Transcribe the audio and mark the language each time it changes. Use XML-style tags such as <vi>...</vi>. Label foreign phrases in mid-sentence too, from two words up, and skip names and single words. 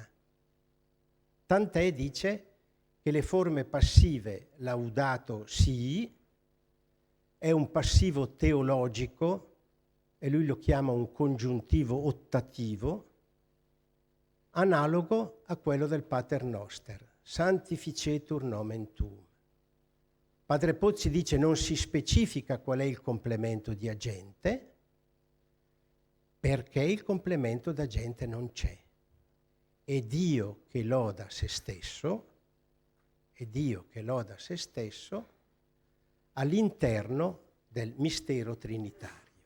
<it>Tant'è, dice, che le forme passive laudato sii è un passivo teologico, e lui lo chiama un congiuntivo ottativo, analogo a quello del Pater Noster,</it> <la>sanctificetur nomen tuum.</la> <it>Padre Pozzi dice non si specifica qual è il complemento di agente, perché il complemento d'agente non c'è. È Dio che loda se stesso, è Dio che loda se stesso all'interno del mistero trinitario.</it>